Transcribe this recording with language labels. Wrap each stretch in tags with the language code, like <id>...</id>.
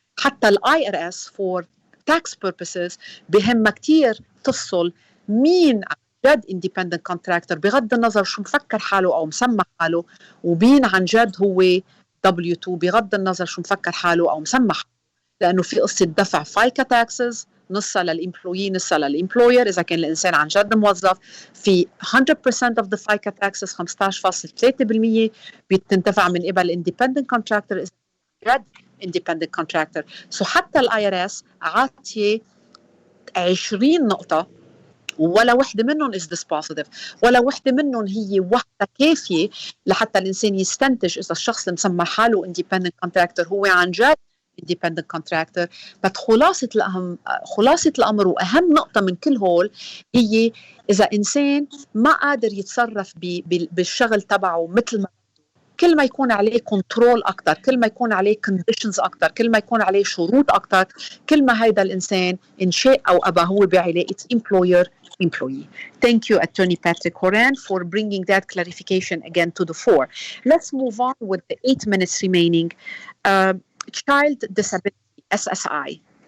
<ar>حتى ال IRS</ar> <en>for tax purposes</en> <ar>بهمها كتير تفصل مين عن جد independent contractor بغض النظر شو مفكر حاله أو مسمى حاله، ومين عن جد هو W2 بغض النظر شو مفكر حاله أو مسمى حاله. لأنه في قصة دفع FICA taxes، نصها للإمبلويي نصها للإمبلوير إذا كان الإنسان عن جد موظف. في</ar> <en>100% of the FICA taxes</en> <ar>15.3% بتندفع من قبل independent contractor إذا كان جد independent contractor. So حتى ال IRS عاطيه 20 نقطة ولا وحدة منهم</ar> <en>is this positive،</en> <ar>ولا وحدة منهم هي وحدة كافية لحتى الإنسان يستنتج إذا الشخص اللي مسمى حاله independent contractor هو عن جد independent contractor. بس خلاصة الأمر وأهم نقطة من كل هول هي إذا إنسان ما قادر يتصرف بالشغل تبعه مثل ما كل ما يكون عليه كنترول أكتر، كل ما يكون عليه conditions أكتر، كل ما يكون عليه شروط أكتر، كل ما هيدا الإنسان إن شاء أو أبا هو بعلاقة employer-employee.</ar> <en>Thank you, Attorney Patrick Horan, for bringing that clarification again to the fore. Let's move on with the 8 minutes remaining. Child disability, SSI.</en>